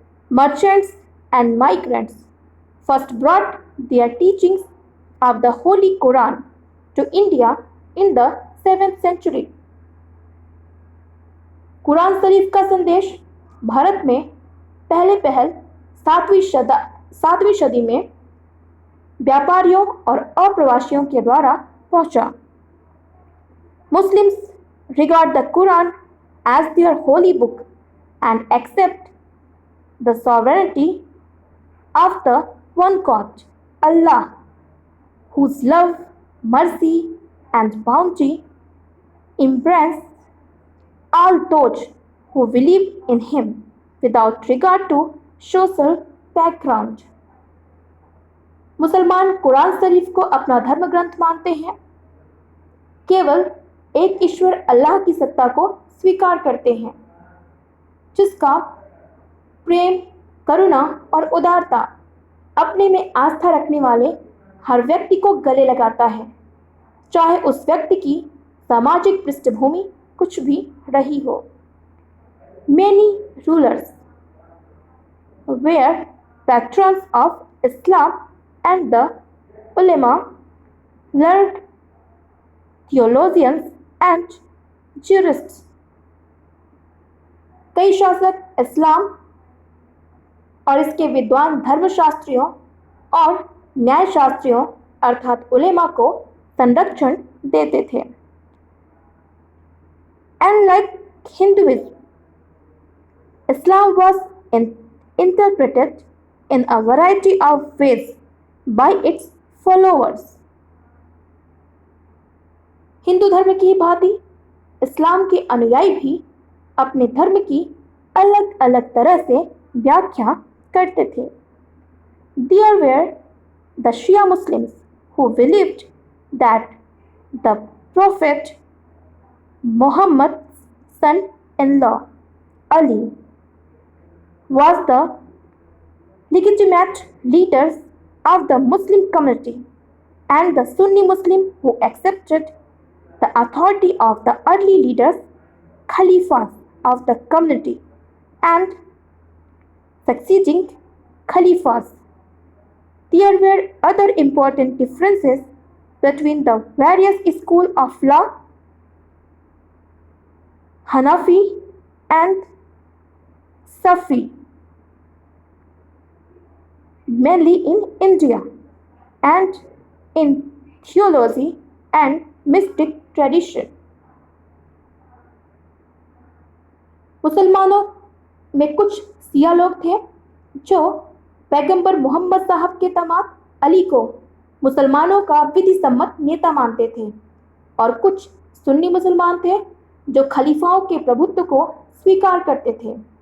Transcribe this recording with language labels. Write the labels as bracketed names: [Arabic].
[English] Merchants and migrants first brought their teachings of the holy Quran to India in the 7th century। [Hindi] Quran शरीफ का संदेश भारत में पहल 7वीं सदी में व्यापारियों और अप्रवासियों के द्वारा पहुंचा। [English] Muslims regard the Quran as their holy book and accept the sovereignty of the one God, Allah, whose love, mercy, and bounty embrace all those who believe in him without regard to social background। [Hindi] मुसलमान कुरान शरीफ को अपना धर्म ग्रंथ मानते हैं, केवल एक ईश्वर अल्लाह की सत्ता को स्वीकार करते हैं जिसका प्रेम, करुणा और उदारता अपने में आस्था रखने वाले हर व्यक्ति को गले लगाता है, चाहे उस व्यक्ति की सामाजिक पृष्ठभूमि कुछ भी रही हो। [English] Many rulers were patrons of Islam and the ulama, learned theologians and jurists। [Hindi] कई शासक इस्लाम और इसके विद्वान धर्मशास्त्रियों और न्यायशास्त्रियों अर्थात उलेमा को संरक्षण देते थे। [English] Unlike Hinduism, Islam was interpreted in a variety of ways by its followers। [Hindi] Hindu धर्म की भांति इस्लाम के अनुयायी भी अपने धर्म की अलग अलग तरह से व्याख्या करते थे। [English] There were the Shia Muslims who believed that the Prophet Muhammad's son-in-law Ali was the legitimate leader of the Muslim community, and the Sunni Muslim who accepted the authority of the early leaders, Khalifas of the community, and succeeding Khalifas। There were other important differences between the various schools of law, Hanafi and Safi, mainly in India, and in theology and mystic tradition। [Hindi] मुसलमानों में कुछ सिया लोग थे जो पैगंबर मोहम्मद साहब के दामाद अली को मुसलमानों का विधि सम्मत नेता मानते थे और कुछ सुन्नी मुसलमान थे जो खलीफाओं के प्रभुत्व को स्वीकार करते थे।